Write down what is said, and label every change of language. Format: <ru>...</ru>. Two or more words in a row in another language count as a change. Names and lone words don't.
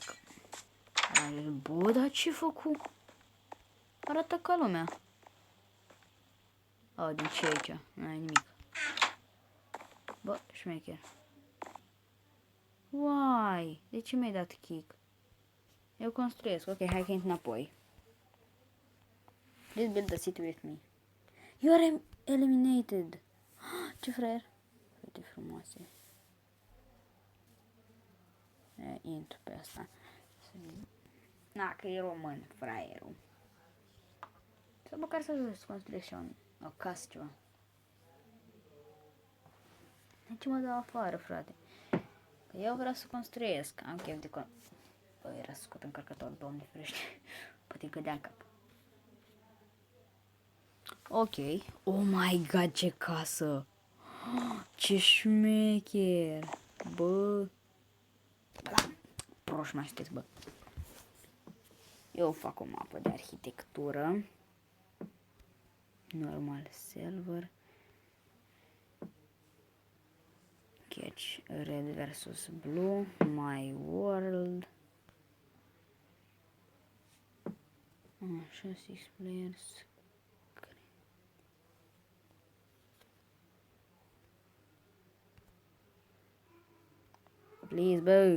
<ro>Bă, dar ce făcu? Arată ca lumea. Din ce aici? N-ai nimic. Bă, șmecher. Uai, de ce mi-ai dat kick? Eu construiesc. Ok, hai că intru înapoi.</ro> <en>Please build a city with me. You are eliminated.</en> <ro>Ce fraier. Uite frumoase. Intru pe asta. Na, că e român, fraierul. Sau măcar să ajung să construiesc și o casă, ceva. De ce mă dau afară, frate? Că eu vreau să construiesc. Am chef de Bă, era să scot încărcător, doamne ferește. Poate cădea în cap. Ok.</ro> <en>Oh my god,</en> <ro>ce casă! Ce șmecher! Bă. Da. Proști mai știți, bă. Eu fac o mapă de arhitectură.</ro> <en>Normal silver. Catch red versus blue. My world. Așa, 6 players.</en> <ro>Please, bă.</ro>